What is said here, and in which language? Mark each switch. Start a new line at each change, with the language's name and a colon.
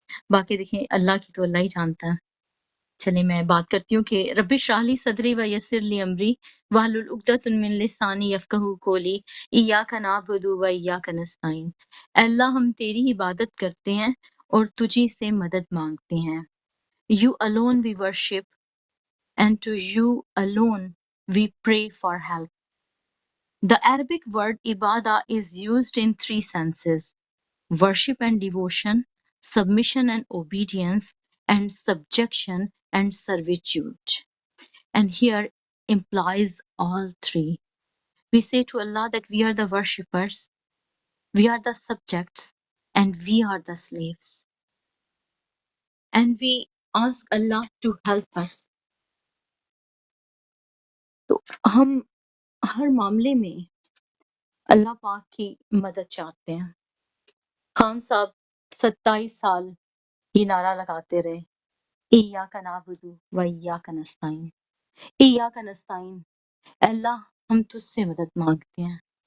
Urdu: باقی دیکھیں اللہ کی تو اللہ ہی جانتا ہے. چلیں میں بات کرتی ہوں کہ
Arabic: رب اشرح لی صدری ویسر لی امری واحلل عقدۃ من لسانی یفقہوا قولی ایاک نعبد و ایاک نستعین.
Urdu: اے اللہ ہم تیری عبادت کرتے ہیں اور تجھی سے مدد مانگتے ہیں.
English: You alone we worship and to you alone we pray for help. The Arabic word ibadah is used in three senses: worship and devotion, submission and obedience, and subjection and servitude. And here implies all three. We say to Allah that we are the worshippers, we are the subjects, and we are the slaves. And we ask Allah to help us.
Urdu: تو ہم ہر معاملے میں اللہ پاک کی مدد چاہتے ہیں. خان صاحب 27 سال یہ نعرہ لگاتے رہے،
Arabic: ایاک نعبد و ایاک نستعین. ایاک نستعین،
Urdu: اے اللہ ہم تجھ سے مدد مانگتے ہیں.